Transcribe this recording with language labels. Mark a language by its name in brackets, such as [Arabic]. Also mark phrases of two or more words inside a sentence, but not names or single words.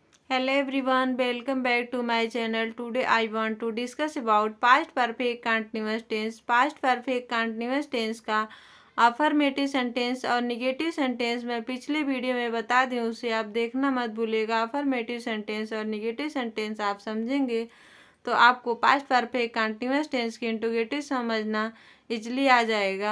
[English] Hello everyone, welcome back to my channel. Today I want to discuss about past perfect continuous tense. Past perfect continuous tense [Hindi] का [English] affirmative sentence [Hindi] और [English] negative sentence [Hindi] मैं पिछले वीडियो में बता दी, उसे आप देखना मत भूलिएगा। [English] affirmative sentence [Hindi] और [English] negative sentence [Hindi] आप समझेंगे तो आपको [English] past perfect continuous tense [Hindi] की इंट्रोगेटिव समझना इजली आ जाएगा।